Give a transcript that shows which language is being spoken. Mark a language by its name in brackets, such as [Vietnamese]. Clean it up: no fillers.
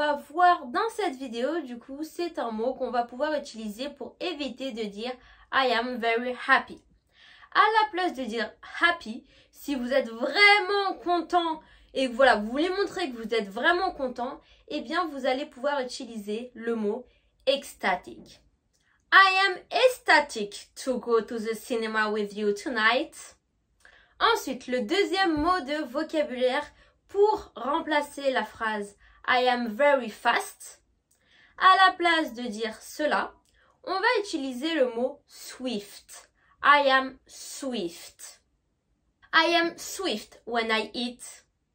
[French] Voir dans cette vidéo, du coup, c'est un mot qu'on va pouvoir utiliser pour éviter de dire [English] I am very happy. [French] À la place de dire happy, si vous êtes vraiment content et que voilà, vous voulez montrer que vous êtes vraiment content, eh bien, vous allez pouvoir utiliser le mot ecstatic. [English] I am ecstatic to go to the cinema with you tonight. [French] Ensuite, le deuxième mot de vocabulaire pour remplacer la phrase [English] I am very fast. [French] À la place de dire cela, on va utiliser le mot swift. [English] I am swift. I am swift when I eat.